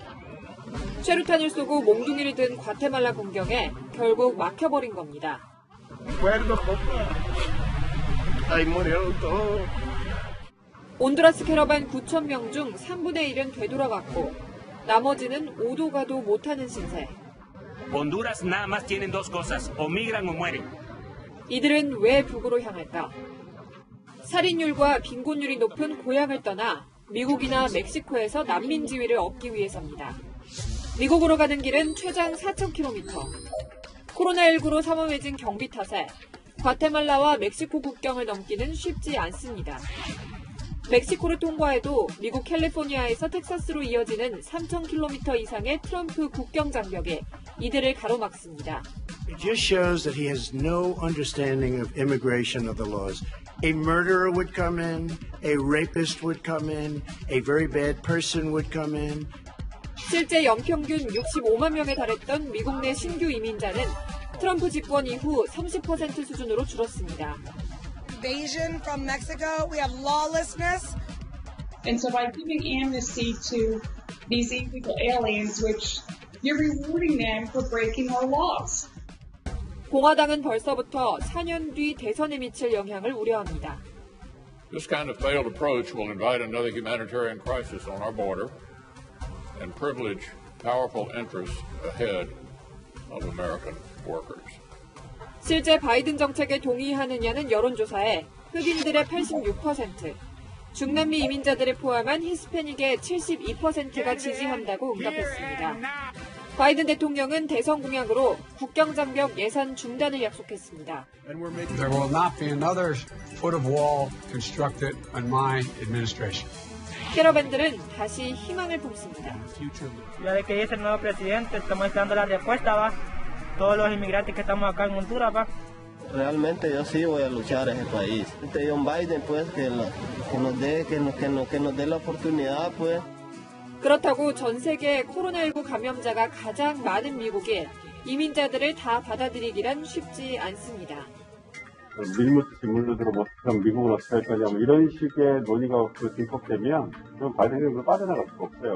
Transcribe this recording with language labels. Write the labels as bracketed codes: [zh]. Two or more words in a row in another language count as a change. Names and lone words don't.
[ko] 최루탄을 쏘고 몽둥이를 든 과테말라 공경에 결국 막혀버린 겁니다. 온두라스 캐러반 9,000명 중 3분의 1은 되돌아갔고 나머지는 오도 가도 못하는 신세. [es] Honduras nada más tienen dos cosas, o migran o mueren. [ko] 이들은 왜 북으로 향할까? 살인율과 빈곤율이 높은 고향을 떠나 미국이나 멕시코에서 난민 지위를 얻기 위해서입니다. 미국으로 가는 길은 최장 4,000km. 코로나19로 삼엄해진 경비 탓에 과테말라와 멕시코 국경을 넘기는 쉽지 않습니다. 멕시코를 통과해도 미국 캘리포니아에서 텍사스로 이어지는 3,000km 이상의 트럼프 국경 장벽에 이들을 가로막습니다. [en] It just shows that he has no understanding of immigration of the laws. A murderer would come in, a rapist would come in, a very bad person would come in. [ko] 실제 연평균 65만 명에 달했던 미국 내 신규 이민자는 트럼프 집권 이후 30% 수준으로 줄었습니다. [en] Invasion from Mexico, we have lawlessness. And so by giving amnesty to these illegal aliens, which you're rewarding them for breaking our laws. [ko] 공화당은 벌써부터 4년 뒤 대선에 미칠 영향을 우려합니다. [en] This kind of failed approach will invite another humanitarian crisis on our border and privilege powerful interests ahead of American workers. [ko] 실제 바이든 정책에 동의하느냐는 여론조사에 흑인들의 86%, 중남미 이민자들을 포함한 히스패닉의 72%가 지지한다고 응답했습니다. 바이든 대통령은 대선 공약으로 국경장벽 예산 중단을 약속했습니다. [en] There will not be another foot of wall constructed on my administration. [ko] 캐러밴들은 다시 희망을 품습니다. [es] Ya de que es el nuevo presidente, estamos esperando la respuesta, va. Todos los inmigrantes que estamos acá en Honduras, va. Realmente yo sí voy a luchar en el país. John Biden, pues, que nos dé la oportunidad, pues. [ko] 그렇다고 전 세계 코로나19 감염자가 가장 많은 미국에 이민자들을 다 받아들이기란 쉽지 않습니다. 밀물로 들어서 미국을 어떻게 할 거냐 이런 식의 논의가 진폭되면 그럼 바이든으로 빠져나갈 수가 없어요.